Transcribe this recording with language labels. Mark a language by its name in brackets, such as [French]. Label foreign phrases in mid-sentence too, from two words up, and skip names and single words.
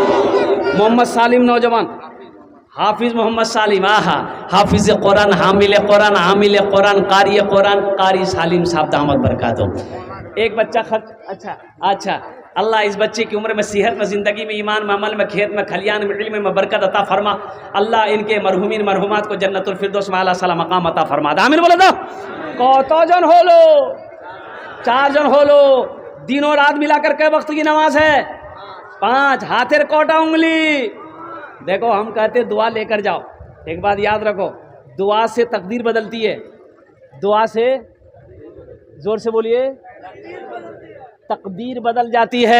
[Urdu] محمد سالم نوجوان, حافظ محمد سالم, آہا, حافظ قرآن, حامل قرآن, عامل قرآن, قاری قرآن, قاری سالم صاحب [Arabic] دامت برکاتہ. [Urdu] ایک بچہ خرچ. اچھا اللہ اس بچے کی عمر میں, صحت میں, زندگی میں, ایمان میں, عمل میں, کھیت میں, کھلیان میں, علم میں برکت عطا فرما. اللہ ان کے مرحومین مرحومات کو [Arabic] جنت الفردوس [Urdu] میں اعلیٰ صلی مقام عطا فرما. آمین بولو تو. [Bangla] কতো জন হলো? 4 জন হলো. [Urdu] دنوں رات ملا کر کے وقت کی نماز ہے 5. [Bangla] হাতের কটা আঙুল. [Urdu] دیکھو ہم کہتے دعا لے کر جاؤ. ایک بات یاد رکھو, دعا سے تقدیر بدلتی ہے. دعا سے, زور سے بولیے, تقدیر بدل جاتی ہے.